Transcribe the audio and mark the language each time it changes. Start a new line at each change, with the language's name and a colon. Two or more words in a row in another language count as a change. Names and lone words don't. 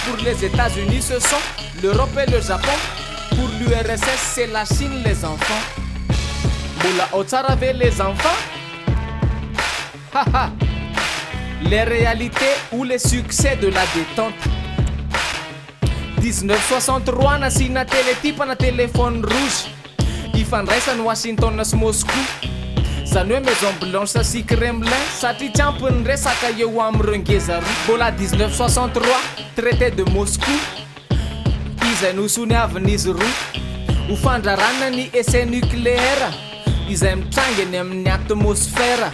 French: Pour les États-Unis, ce sont l'Europe et le Japon. Pour l'URSS, c'est la Chine, les enfants. Moula Otsarave, les enfants. Haha. Les réalités ou les succès de la détente.
Malagasy: 1963 nasina teletype na
French: téléphone rouge.
Malagasy: Ifandraisany Washington sy Moscou. Zany hoe Maison Blanche sy Kremlin satria tsy ampy ny resaka eo amin'ireo ngeza roa. Mbola 1963
French: traité de Moscou
Malagasy: izay nosoniavin'izy roa ho fandrarana ny
French: essai nucléaire
Malagasy: izay mitrangany amin'ny atmosphère.